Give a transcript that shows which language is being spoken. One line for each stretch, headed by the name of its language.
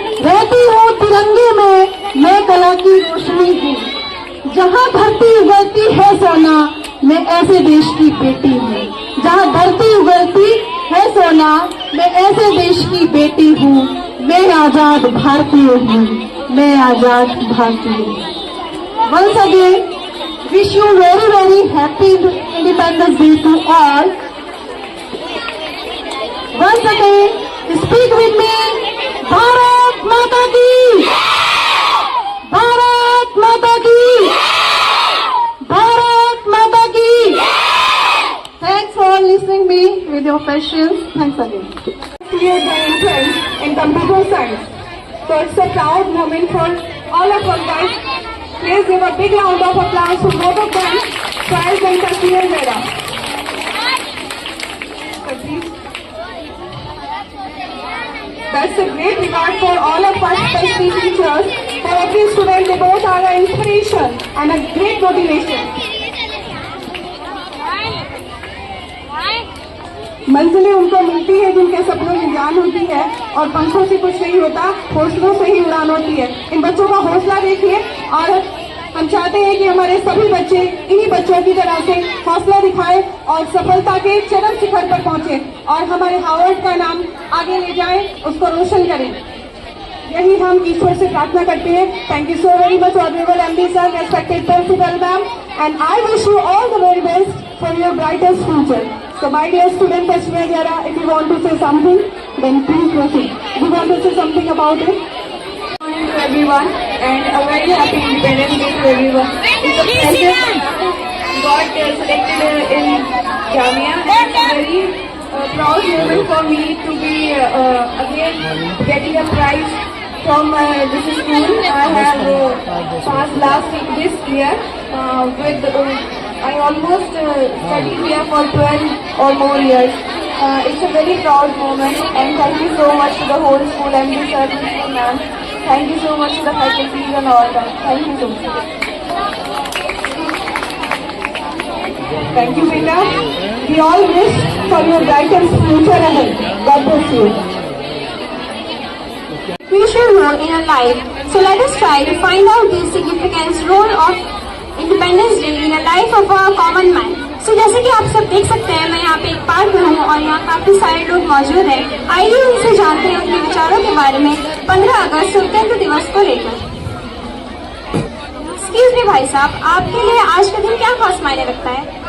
Hindi: रहती हूँ तिरंगे में मैं कला की रोशनी हूँ. जहाँ धरती उगलती है सोना मैं ऐसे देश की बेटी हूँ. जहाँ धरती उगलती है सोना मैं ऐसे देश की बेटी हूँ. मैं आजाद भारतीय हूँ, मैं आजाद भारतीय हूँ.
English: Once again, wish you very very happy Independence Day to all. Once again, speak with me.
Hindi: Bharat माता की, भारत माता की, भारत माता की.
English: Thanks for listening me with your patience. Thanks again. Clear their interest in computer science. So it's a proud moment for all of us guys. Please give a big round of applause to both of them, Charles and Tasneer Mehra. That's a great regard for all of us, especially teachers. For every student, they both are an inspiration and a great motivation.
Hindi: मंजिलें उनको मिलती है जिनके सपनों में जान होती है और पंखों से कुछ नहीं होता, हौसलों से ही उड़ान होती है. इन बच्चों का हौसला देखिए और हम चाहते हैं कि हमारे सभी बच्चे इन्हीं बच्चों की तरह से हौसला दिखाएं और सफलता के चरम शिखर पर पहुंचे और हमारे हार्वर्ड का नाम आगे ले जाएं, उसको रोशन करें. यही हम ईश्वर से प्रार्थना करते हैं.
English: Thank you so very much honourable MD sir, respected principal ma'am, and I wish you all the very best for your brightest future. So my dear student Ashwara, if you want to say something, then please proceed. You want to say something about it? Good morning to everyone and a very happy Independence Day to everyone. It's a pleasure got selected in Jamia and it's a very proud moment for me to be again getting a prize from this school. I have passed this year with I almost studied here for 12 or more years. It's a very proud moment and thank you so much to the whole school and the sir, principal ma'am. Thank you so much to the faculties and all that. Thank you so much. Thank you, Beta. We all wish for your brighter future ahead. God bless you. Crucial role in our life. So let us try to find out the significance role of Independence Day in the life of a common man.
Hindi: So जैसे कि आप सब देख सकते हैं, मैं यहाँ पे एक पार्क में हूँ और यहाँ काफी सारे लोग मौजूद हैं। आइए उनसे जानते हैं उनके विचारों के बारे में 15 अगस्त स्वतंत्रता दिवस को लेकर। एक्सक्यूज मी भाई साहब, आपके लिए आज का दिन क्या खास मायने रखता है?